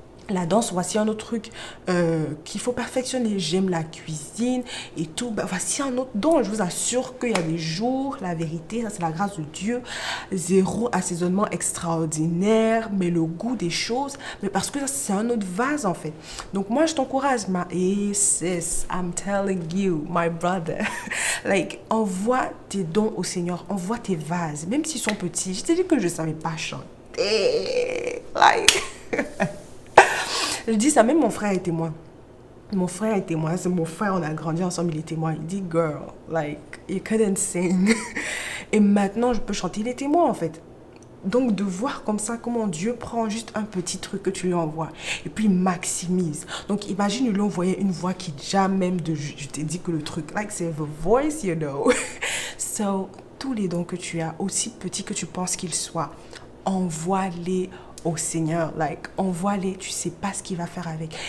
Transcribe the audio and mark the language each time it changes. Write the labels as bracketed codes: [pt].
[fr] La danse, voici un autre truc qu'il faut perfectionner. J'aime la cuisine et tout. Voici un autre don. Je vous assure qu'il y a des jours, la vérité, ça c'est la grâce de Dieu. Zéro assaisonnement extraordinaire, mais le goût des choses. Mais parce que c'est un autre vase en fait. Donc moi, je t'encourage. [en] Sis, I'm telling you, my brother. [fr] Envoie tes dons au Seigneur. Envoie tes vases. Même s'ils sont petits. Je t'ai dit que je ne savais pas chanter. Je dis ça, même mon frère est témoin. C'est mon frère, on a grandi ensemble, il est témoin. Il dit, [en] girl, you couldn't sing. [fr] Et maintenant, je peux chanter, il est témoin en fait. Donc, de voir comme ça, comment Dieu prend juste un petit truc que tu lui envoies et puis il maximise. Donc, imagine, il lui envoyait une voix qui déjà même de... Je t'ai dit que le truc, c'est [en] the voice, you know. [fr] So, tous les dons que tu as, aussi petits que tu penses qu'ils soient, envoie-les au Seigneur, envoie-les, tu sais pas ce qu'il va faire avec.